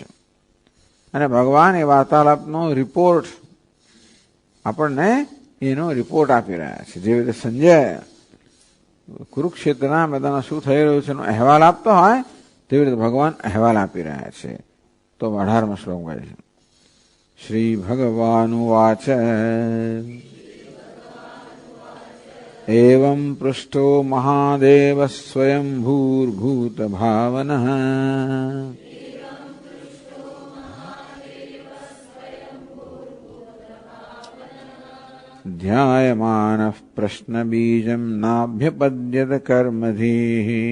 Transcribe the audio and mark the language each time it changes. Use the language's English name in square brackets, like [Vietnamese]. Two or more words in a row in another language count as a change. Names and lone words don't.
[Gujarati] અને ભગવાન એ વાર્તાલાપનો રિપોર્ટ આપણને એનો રિપોર્ટ આપી રહ્યા છે. જેવી રીતે સંજય કુરુક્ષેત્રના મેદાનમાં શું થઈ રહ્યું છે એનો અહેવાલ આપતો હોય, તેવી રીતે ભગવાન અહેવાલ આપી રહ્યા છે. તો 18મો શ્લોક કહે છે, [Sanskrit] શ્રી ભગવાનુવાચ एवं पृष्ठो महादेव स्वयं भूर्भूत भावनः ध्यायमानः प्रश्नबीजं नाभ्यपद्यत कर्मधिः।